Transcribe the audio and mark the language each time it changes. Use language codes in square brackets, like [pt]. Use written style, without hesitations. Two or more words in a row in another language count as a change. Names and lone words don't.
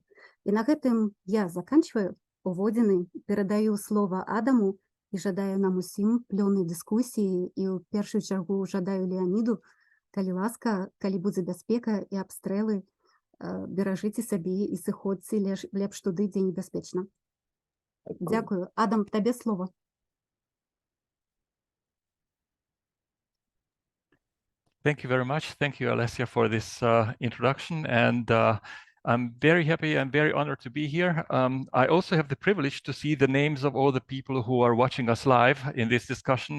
[be] І на гэтым я заканчваю уводзіны, перадаю слова Адаму і жадаю нам усім плённай дыскусіі і ў першую чаргу жадаю Леоніду, калі ласка, калі будзе бяспека і абстрэлы, беражыце сабе і сыходзьце лепш туды, дзе небяспечна. Дзякую. Адам, табе слова. [en] Thank you very much. Thank you, Alesja, for this introduction. And I'm very happy and very honored to be here. I also have the privilege to see the names of all the people who are watching us live in this discussion.